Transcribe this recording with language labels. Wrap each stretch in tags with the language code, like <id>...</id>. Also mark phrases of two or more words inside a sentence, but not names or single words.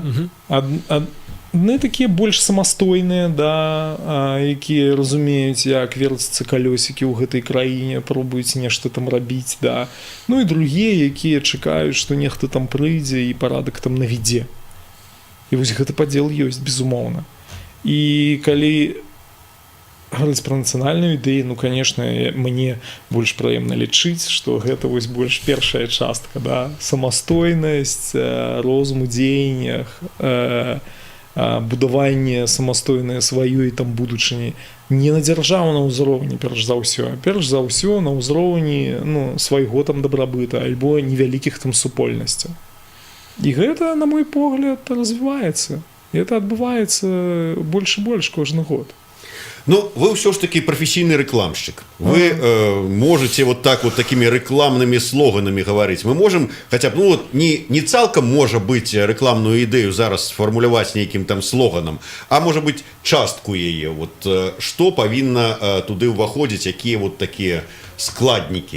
<be>Адны такія больш самастойныя, да, якія разумеюць, як верціцца калёсікі ў гэтай краіне, пробуюць нешта там рабіць, да. Ну і другія, якія чакаюць, што нехта там прыйдзе і парадак там навядзе. І вось гэты падзел ёсць, безумоўна. І калі говорить про нацыянальную ідэю,</be> <ru>ну, конечно,</ru> <be>мне больш прыемна лічыць, што гэта вось больш першая частка, да, самастойнасць, розум у дзеяннях, будаванне самастойнае сваёй там будучыні не на дзяржаўным узроўні, перш за ўсё на ўзроўні, ну, свайго там дабрабыта альбо невялікіх там супольнасцяў. І гэта, на мой погляд, развіваецца. І гэта адбываецца больш і больш кожны год.</be> <ru>Ну, вы все ж таки профессийный рекламщик. Вы можете вот так вот такими рекламными слоганами говорить. Мы можем хотя бы, ну вот не цалком может быть рекламную идею зараз сформулировать неким там слоганом, а может быть частку ее. Вот что повинно туды уваходить, какие вот такие складники.</ru>